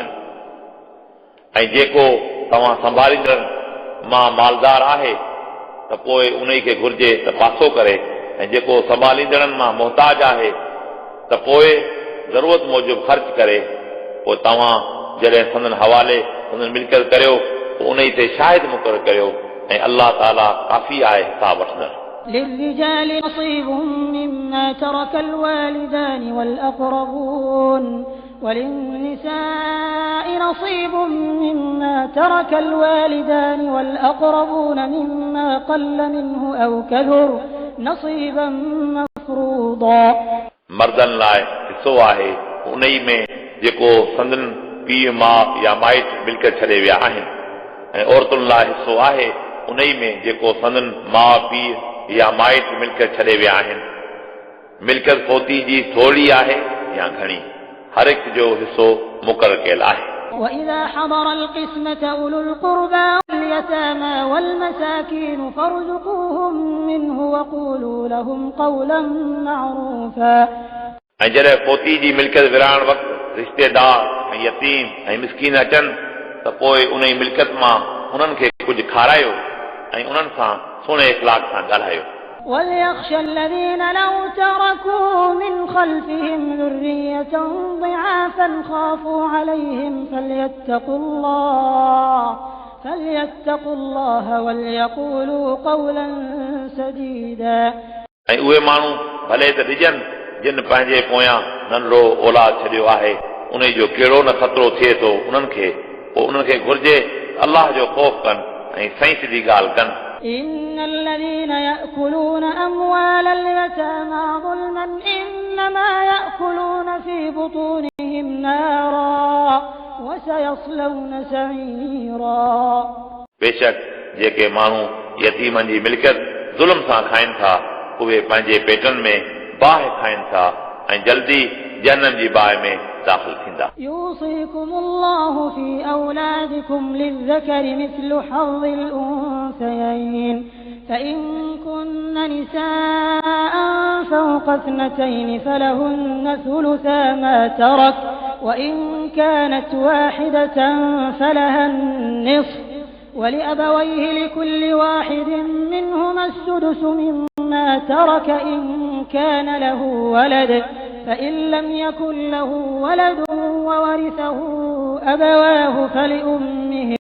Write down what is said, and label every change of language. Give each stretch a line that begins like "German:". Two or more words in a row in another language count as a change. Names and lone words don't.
Sindhi: ऐं जेको तव्हां संभालींदड़ मां मालदार आहे त पोइ उन खे घुर्जे त पासो करे ऐं जेको संभालींदड़नि मां मोहताज आहे त पोइ ज़रूरत मूजिबि ख़र्च करे। पोइ तव्हां जॾहिं संदन हवाले संदन मिल्कियत करियो पोइ उन ते शाहिद मुक़ररु करियो ऐं अल्लाह ताला काफ़ी आहे हिसाब वठंदड़।
Arabic: للرجال نصيب مما ترك الوالدان والأقربون وللنساء نصيب مما ترك الوالدان والأقربون مما قل منه أو كثر نصيبا مفروضا।
Sindhi: मर्दनि लाइ हिसो आहे उन में जेको संदन पीउ माउ या माइट मिल्कियत छॾे विया आहिनि ऐं औरतुनि लाइ हिसो आहे उन ई में जेको संदन माउ पीउ या माइट मिल्कियत छॾे विया आहिनि। मिल्कियत पोती जी थोरी आहे या घणी, हर हिक जो हिसो मुक़ररु कयल आहे।
Arabic: وإذا حضر القسمة أولو القربى واليتامى والمساكين فارزقوهم منه وقولوا لهم قولا معروفا।
Sindhi: ऐं जॾहिं पोती जी मिल्कियत विराइण वक़्तु रिश्तेदार ऐं यतीम ऐं मिस्कीन अचनि त पोइ उन जी मिल्कियत मां उन्हनि खे कुझु खारायो ऐं उन्हनि सां सुहिणे इख़लाक़ सां ॻाल्हायो।
Arabic: وليخشى الذين لو تركوا من خلفهم ذرية ضعافا خافوا عليهم فليتقوا الله وليقولوا قولا سديدا।
Sindhi: ऐं उहे माण्हू भले त ॾिजनि जिन पंहिंजे पोयां नंढड़ो औलाद छॾियो आहे, उन जो कहिड़ो न ख़तरो थिए थो उन्हनि खे, पोइ उन्हनि खे घुर्जे अल्लाह जो ख़ौफ़ कनि ऐं सही सिधी ॻाल्हि कनि।
Arabic: إن الذين يأكلون أموال اليتامى ظلما إنما يأكلون في بطونهم نارا وسيصلون سعيرا।
Sindhi: बेशक जेके माण्हू यतीमनि जी मिल्कियत ज़ुल्म सां खाइनि था उहे पंहिंजे पेटनि में बाहि खाइनि था ऐं जल्दी जहन्नम जी बाहि में दाख़िल थींदा।
Arabic: يوصيكم الله في أولادكم للذكر مثل حظ الأنثيين فإن كن نساء فوق اثنتين فلهن ثلثا ما ترك وإن كانت واحدة فلها النصف ولأبويه لكل واحد منهما السدس مما ترك إن كان له ولد فإن لم يكن له ولد وورثه أبواه فلأمه